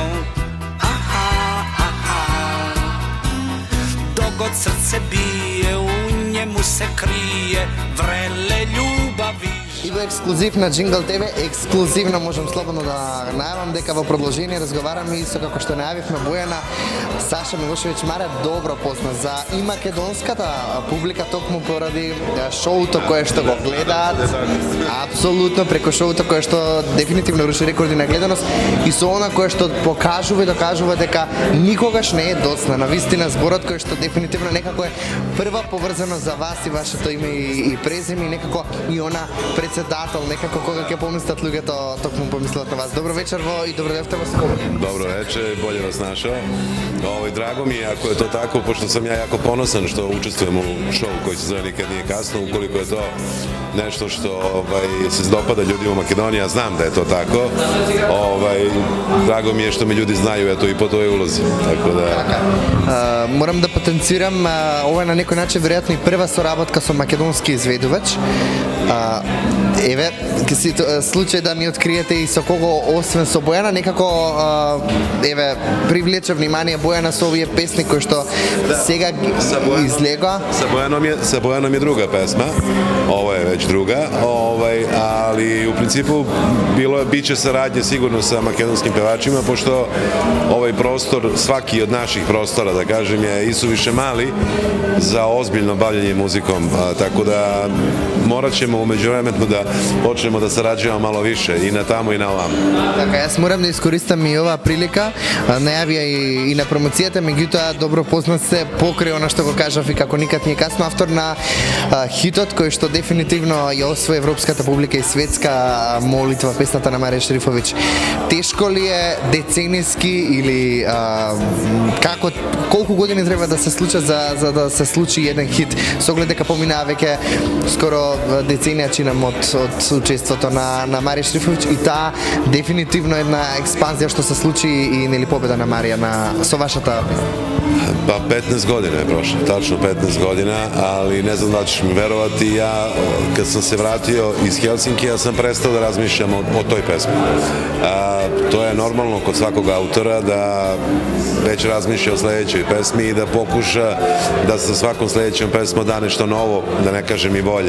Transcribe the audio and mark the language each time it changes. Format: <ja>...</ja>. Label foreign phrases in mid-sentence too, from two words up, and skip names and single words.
<sr>Aha, aha. Dogod srce bije, u njemu se krije vrele ljubavi.</sr> <mk>И во ексклузив на Jingle TV, ексклузивно можам слободно да најавам дека во продолжение разговараме исто како што најавивме Бојана, Саша Милошевиќ Маре добро позна за и македонската публика токму поради шоуто кое што го гледаат, апсолутно преку шоуто кое што дефинитивно руши рекорди на гледаност и со она кое што покажува и докажува дека никогаш не е доцна. Навистина зборот кој што дефинитивно некако е прва поврзано за вас и вашето име и презиме и некако и она председател, некако кога ќе помислат луѓето, токму помислат на вас. Добро вечер и добродојавте во Скопје.</mk> <sr>Dobro večer, bolje vas našao. Drago mi je ako je to tako, pošto sam ja jako ponosan što učestvujem u šovu koji se zove Nikad nije kasno, ukoliko je to nešto što se dopada ljudima u Makedoniji, ja znam da je to tako. Drago mi je što me ljudi znaju eto i po toj ulozi. Tako da...</sr> <mk>Морам да потенцирам, ова е на некој начин веројатно и прва соработка со македонски изведувач. Еве, случај да ми откриете и со кого освен со Бојана, некако еве привлече внимание Бојана со овие песни кои што сега излега.</mk> <sr>Sa Bojanom je druga pesma, ovo je već druga, ali u principu biće saradnje sigurno sa makedonskim pevačima, pošto ovaj prostor, svaki od naših prostora, da kažem, je isuviše mali za ozbiljno bavljanje muzikom, tako da morat ćemo umeđu vremenu da počnemo da sarađujemo malo više i na tamo i na ovamo.</sr> <mk>Така, јас морам да искористам и оваа прилика, најавија и на промоцијата, меѓутоа добро познат се покрај она што го кажав и како никад не е касно, автор на хитот кој што дефинитивно ја освои европската публика и светска молитва, песната на Марија Шерифовиќ. Тешко ли е деценијски или колку години треба да се случат за да се случи еден хит, со оглед дека поминаа веќе скоро деценија чинам од учеството на Марија Шерифовиќ и таа дефинитивно една експанзија што се случи и нели победа на Марија со вашата</mk> <sr>Pa 15 godina je prošlo, tačno 15 godina, ali ne znam da ćeš mi verovati, ja kad sam se vratio iz Helsinkija sam prestao da razmišljam o toj pesmi. To je normalno kod svakog autora da već razmišlja o sledećoj pesmi i da pokuša da sa svakom sledećom pesmom da nešto novo, da ne kažem i bolje.</sr>